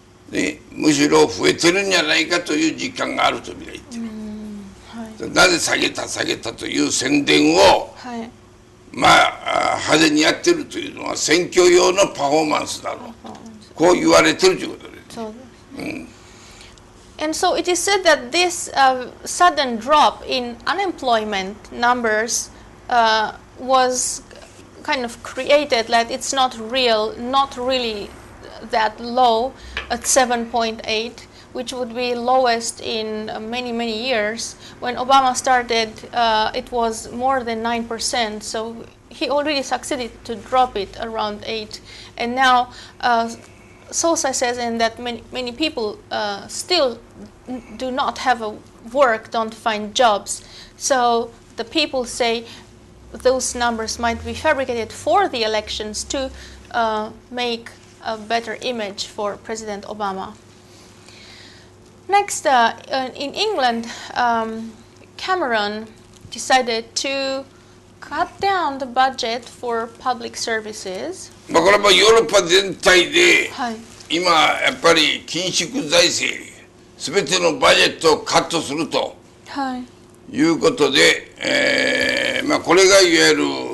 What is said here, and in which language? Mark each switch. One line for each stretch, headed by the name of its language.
Japanese: でむしろ増えてるんじゃないかという実感があるとみんな言ってる、はい、なぜ下げたという宣伝を、はい、まあ派手にやってるというのは選挙用のパフォーマンスだろう、こう言われてるということです。そうですね。
English: And so it is said that this sudden drop in unemployment numbers was kind of created, like it's not really that low at 7.8, which would be lowest in many years. When Obama started, it was more than 9%, so he already succeeded to drop it around 8. And now Sosa says and that many people still do not have a work, don't find jobs. So the people say those numbers might be fabricated for the elections to make a better image for President Obama. Next, in England, Cameron decided to cut down the budget for public services.
Japanese: まあこれはヨーロッパ全体で、はい、今やっぱり緊縮財政すべてのバジェットをカットすると、はい、いうことで、まあこれがいわゆる